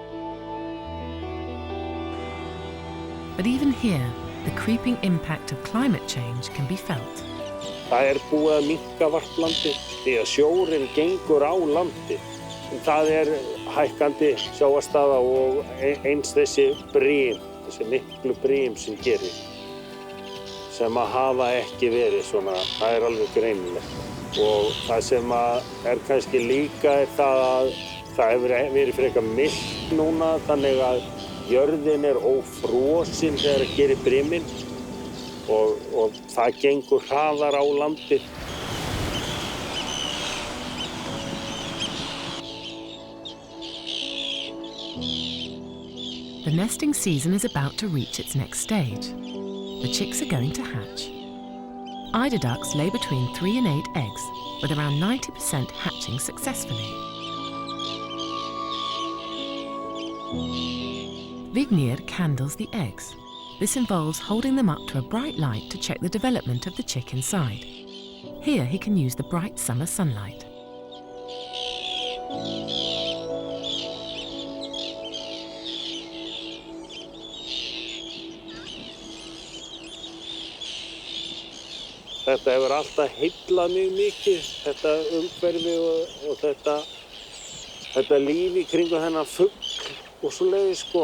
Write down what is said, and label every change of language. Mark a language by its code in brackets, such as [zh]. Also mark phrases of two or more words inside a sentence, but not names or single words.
[en] But even here, the creeping impact of climate change can be felt. [is] Það búið að minnka varplandi því að sjórinn gengur á landi. Það hækkandi sjávarstaða og eins þessi brim, þessi miklu brim sem gerir, sem að hafa ekki verið svona, það alveg greinilegt. Og það sem kannski líka það að það hefur verið frekar milt núna, þannig að jörðin ófrosin þegar það gerir briminn og það gengur hraðar á landið. [en] The nesting season is about to reach its next stage. The chicks are going to hatch. Eider ducks lay between 3 and 8 eggs, with around 90% hatching successfully. Vignir candles the eggs. This involves holding them up to a bright light to check the development of the chick inside. Here he can use the bright summer sunlight. [is] Þetta hefur alltaf heillað mig mikið, þetta umhverfi og þetta líf í kringum þennan fugl og svoleiðis sko.